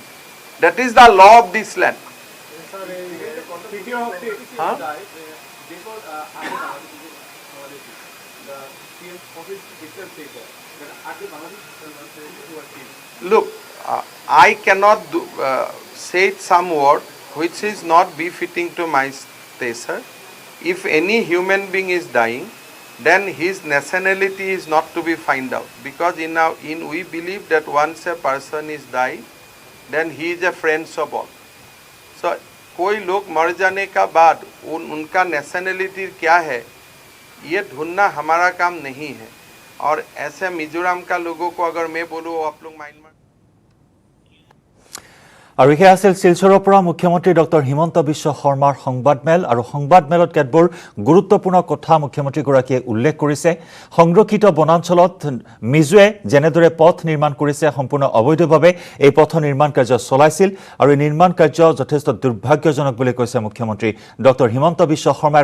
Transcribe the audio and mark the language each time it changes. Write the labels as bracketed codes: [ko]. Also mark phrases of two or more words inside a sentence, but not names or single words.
[en] That is the law of this land. Look, I cannot say some word which is not befitting to my stature. If any human being is dying, then his nationality is not to be find out, because we believe that once a person is died, then he is a friend of all. [hi] So कोई लोग मर जाने का बाद उनका नेशनलिटी क्या है ये ढूंढना हमारा काम नहीं है। और ऐसे मिजोरम का लोगों को अगर मैं बोलूँ आप लोग माइंड में। [as] আৰু এয়া আছিল শিলচৰৰ পৰা মুখ্যমন্ত্ৰী ডক্টৰ হিমন্ত বিশ্ব শৰ্মাৰ সংবাদমেল। আৰু সংবাদমেলত কেতবোৰ গুৰুত্বপূৰ্ণ কথা মুখ্যমন্ত্ৰীগৰাকীয়ে উল্লেখ কৰিছে। সংৰক্ষিত বনাঞ্চলত মিজোৱে যেনেদৰে পথ নিৰ্মাণ কৰিছে সম্পূৰ্ণ অবৈধভাৱে এই পথ নিৰ্মাণ কাৰ্য চলাইছিল, আৰু এই নিৰ্মাণ কাৰ্য যথেষ্ট দুৰ্ভাগ্যজনক বুলি কৈছে মুখ্যমন্ত্ৰী ডক্টৰ হিমন্ত বিশ্ব শৰ্মাই।